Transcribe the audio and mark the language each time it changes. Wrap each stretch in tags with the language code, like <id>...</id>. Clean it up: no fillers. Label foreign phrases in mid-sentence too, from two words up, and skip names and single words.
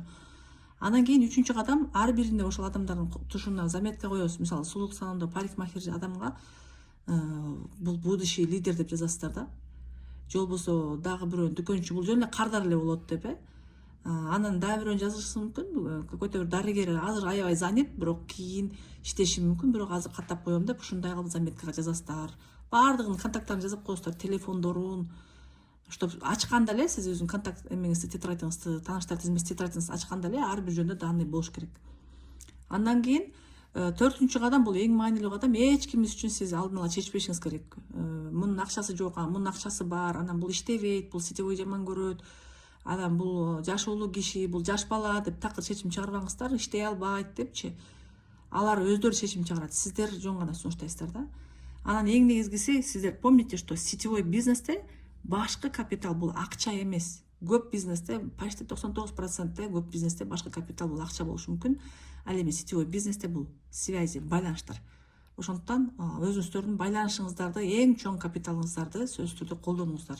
<ky>Андан кийин үчүнчү кадам, ар бирине ошол адамдардын тушуна заметка коесуз. Мисалы сулуулук салонунда парикмахер адамга бул</ky> <ru>будущий лидер</ru> <ky>деп жазасыздар да. Же болбосо дагы бирөө дүкөнчү, бул жөн эле кардар эле болот деп. Анан дагы бирөөнү жазышыңыз мүмкүн. Какой-то бир дарыгер азыр аябай занят, бирок кийин иштеши мүмкүн, бирок азыр каттап коем деп ушундай кылып заметкага жазасыздар. Баардыгынын контакттарын жазып коесуздар, телефондорун. Чтоб ачканда эле сиз өзүнүн контакт эмеңизди, тетрадьыңызды, тааныштар тизмеси тетрадьыңызды ачканда эле ар бир жөнүндө данный болуш керек. Андан кийин 4-үнчү кадам, бул эң маанилүү кадам. Эч кимис үчүн сиз алдын ала чечпешиңиз керек. Мунун акчасы жок, мунун акчасы бар, анан бул иштебейт, бул сетевой жаман көрөт, анан бул жашоолуу киши, бул жаш бала деп такыр чечим чыгарбаңыздар, иштей албайт депчи. Алар өздөрү чечим чыгарат, сиздер жөн гана сунуштайсыздар да. Анан эң негизгиси, сиздер</ky> <ru>помните, что</ru> <ky>сетевой бизнесте башкы капитал бул акча эмес. Көп бизнесте, почти 99% көп бизнесте башкы капитал бул акча болушу мүмкүн. Ал эми сетевой бизнесте бул связи, байланыштар. Ошондуктан өзүңүздөрдүн байланышыңыздарды, эң чоң капиталыңыздарды сөзсүз түрдө колдонуңуздар.</ky>